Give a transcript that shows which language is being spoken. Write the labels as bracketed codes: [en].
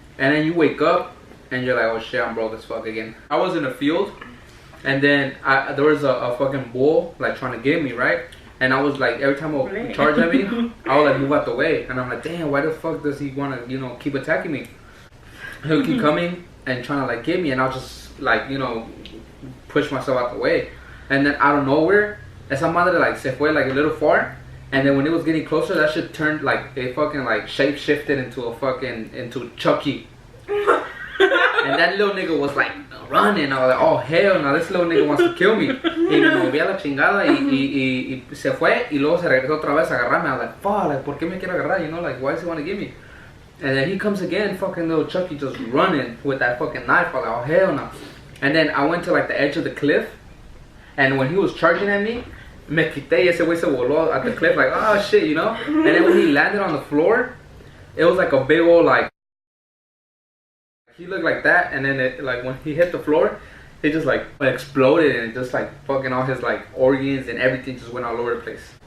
[en] And then you wake up, and you're like, oh shit, I'm broke as fuck again. I was in a field, and then there was a fucking bull like trying to get me, right? And I was like, every time I would charge at me, I would like move out the way. And I'm like, damn, why the fuck does he want to, you know, keep attacking me? He'll keep coming and trying to like get me, and I'll just like, you know, push myself out the way. And then out of nowhere, [es] esa madre [en] like [es] se fue [en] like a little far. And then when it was getting closer, that shit turned like, it fucking like shape shifted into Chucky. And that little nigga was like running. I was like, oh hell no, this little nigga wants to kill me. [es] Y me moví a la chingada y se fue. Y luego se regresó otra vez a agarrarme. [en] I was like, fuck, like, [es] ¿por qué me quiere agarrar? [en] You know, like, why does he want to get me? And then he comes again, fucking little Chucky just running with that fucking knife. I was like, oh hell no. And then I went to like the edge of the cliff. And when he was charging at me, [es] me quité y ese güey se voló [en] at the cliff like, oh shit, you know? And then when he landed on the floor, it was like a big old like, he looked like that, and then it, like when he hit the floor, it just like exploded, and it just like fucking all his like organs and everything just went all over the place.